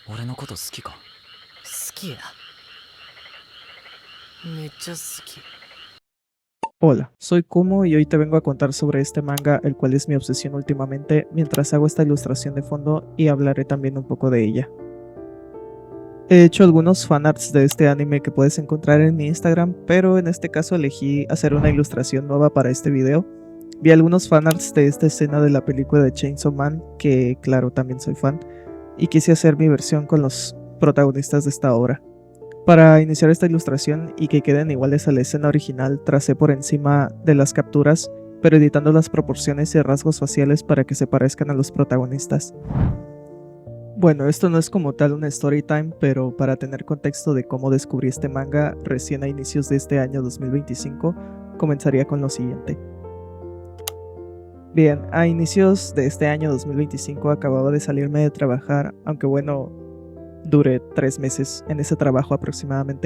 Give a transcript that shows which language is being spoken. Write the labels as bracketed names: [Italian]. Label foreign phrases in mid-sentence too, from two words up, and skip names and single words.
[Japanese] 俺のこと好きか？好きや。めっちゃ好き。 [Spanish] Hola, soy Kumo y hoy te vengo a contar sobre este manga, el cual es mi obsesión últimamente, mientras hago esta ilustración de fondo y hablaré también un poco de ella. He hecho algunos fanarts de este anime que puedes encontrar en mi Instagram, pero en este caso elegí hacer una ilustración nueva para este video. Vi algunos fanarts de esta escena de la película de Chainsaw Man, que claro, también soy fan, y quise hacer mi versión con los protagonistas de esta obra. Para iniciar esta ilustración y que queden iguales a la escena original, tracé por encima de las capturas, pero editando las proporciones y rasgos faciales para que se parezcan a los protagonistas. Bueno, esto no es como tal una [English] story time, [Spanish] pero para tener contexto de cómo descubrí este manga recién a inicios de este año 2025, comenzaría con lo siguiente. Bien, a inicios de este año 2025 acababa de salirme de trabajar, aunque bueno, duré 3 meses en ese trabajo aproximadamente.